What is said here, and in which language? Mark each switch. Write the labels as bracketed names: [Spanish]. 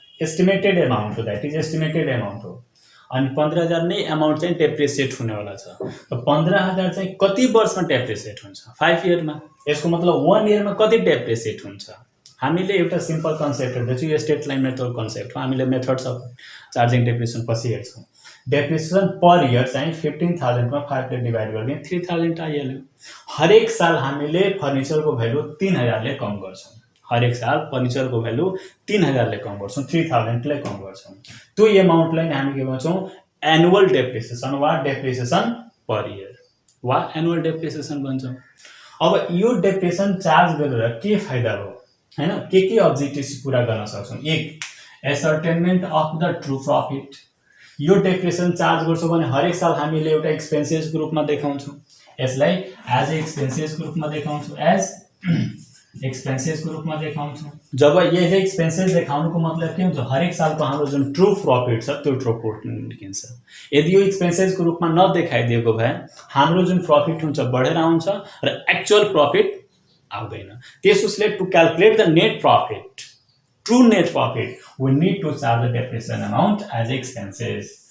[Nepali] Estimated amount हो, [English] that is estimated amount [Nepali] हो। अनि 15,000 नै एमाउन्ट चाहिँ डेप्रिसिएट हुनेवाला छ। त 15,000 चाहिँ कति वर्षमा डेप्रिसिएट हुन्छ? 5 इयरमा। यसको मतलब 1 इयरमा कति डेप्रिसिएट हुन्छ? हामीले एउटा सिम्पल कन्सेप्ट हेर्दैछौँ, यो स्ट्रेट लाइन मेथड कन्सेप्ट हो। हामीले मेथड्स अफ चार्जिङ डेप्रिसिएसन पछि हेर्छौँ। डेप्रिसिएसन पर इयर चाहिँ 15,000 मा 5 ले डिभाइड गरिदिए 3,000 आइहाल्यो। हरेक साल हामीले फर्निचरको भ्यालु 3,000 ले कम गर्छौँ। हरेक साल फर्निचरको भ्यालु 3,000 ले कम गर्छौँ, 3,000 ले कम गर्छौँ। त्यो एमाउन्टलाई हामी के भन्छौँ? एनुअल डेप्रिसिएसन वा डेप्रिसिएसन पर इयर वा एनुअल डेप्रिसिएसन भन्छौँ। अब यो डेप्रिसिएसन चार्ज गरेर के फाइदा हो, हैन? के अब्जेक्टिभ्स पूरा गर्न सक्छौँ? एक, एसर्टेनमेन्ट अफ द ट्रु प्रॉफिट। यो डेप्रिसिएसन चार्ज गर्छौँ भने हरेक साल हामीले एउटा एक्सपेन्सेसको रूपमा देखाउँछौँ, यसलाई एज एक्सपेन्सेसको रूपमा देखाउँछौँ, एज एक्सपेन्सेसको रूपमा देखाउँछौँ। जब एज एक्सपेन्सेस देखाउनुको मतलब के हुन्छ? हरेक सालको हाम्रो जुन ट्रु प्रॉफिट छ त्यो ट्रु प्रॉफिट निस्किन्छ। यदि यो एक्सपेन्सेसको रूपमा नदेखाइदिएको भए हाम्रो जुन प्रॉफिट हुन्छ बढेर आउँछ र एक्चुअल प्रॉफिट आउँदैन। [English] त्यसोस्ले to calculate the net profit, true net profit, we need to charge the depreciation amount as expenses.